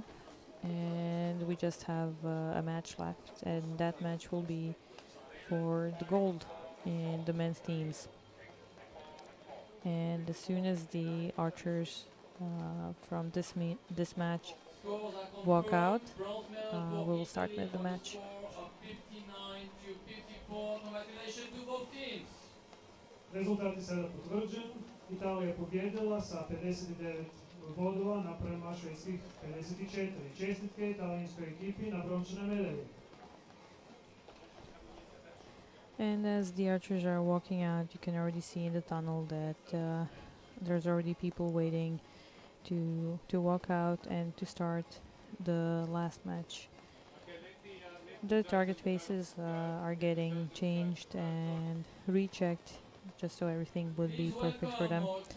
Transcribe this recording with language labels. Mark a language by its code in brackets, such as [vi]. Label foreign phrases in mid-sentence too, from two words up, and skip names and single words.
[en] And we just have a match left, and that match will be for the gold in the men's teams. And as soon as the archers from this match walk out, we will start the match. [hr] Rezultat je sada potvrđen. Italija pobjedila sa 59 bodova naprema švedskih 54. Čestitke italijanskoj ekipi na brončanoj medalji. [en] And as the archers are walking out, you can already see in the tunnel that there's already people waiting to walk out and to start the last match. The target faces are getting changed and rechecked, just so everything would be perfect for them.